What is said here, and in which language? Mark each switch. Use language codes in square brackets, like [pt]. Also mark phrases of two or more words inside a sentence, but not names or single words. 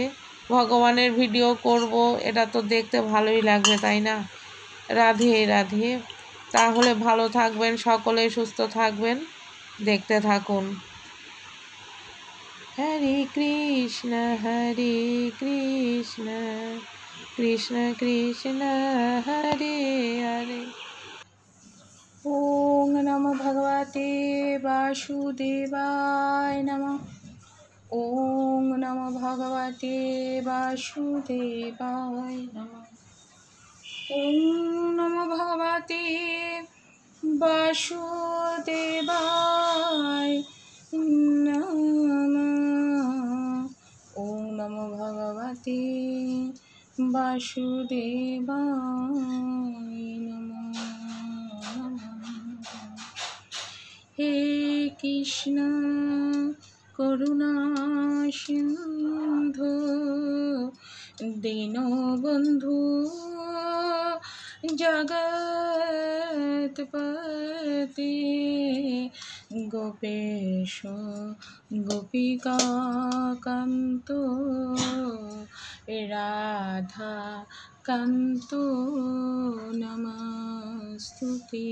[bn] ভগবানের ভিডিও করব, এটা তো দেখতে ভালোই লাগবে, তাই না? রাধে রাধে। তাহলে ভালো থাকবেন সকলে, সুস্থ থাকবেন, দেখতে থাকুন। [sa] হরে কৃষ্ণ কৃষ্ণ কৃষ্ণ হরে হরে। ওম নমো ভগবতে বাসুদেবায় নমঃ। ওম নমো ভগবতে বাসুদেবায় নমঃ। ওম নমো ভগবতে বাসুদেবায় নমঃ। ওম নমো ভগবতে বাসুদেবায় নমঃ। হে কৃষ্ণ করুণা সিন্ধু দীনবন্ধু জগৎপতি গোপেশ গোপিকা কান্ত রাধা কান্ত নমস্তুতে।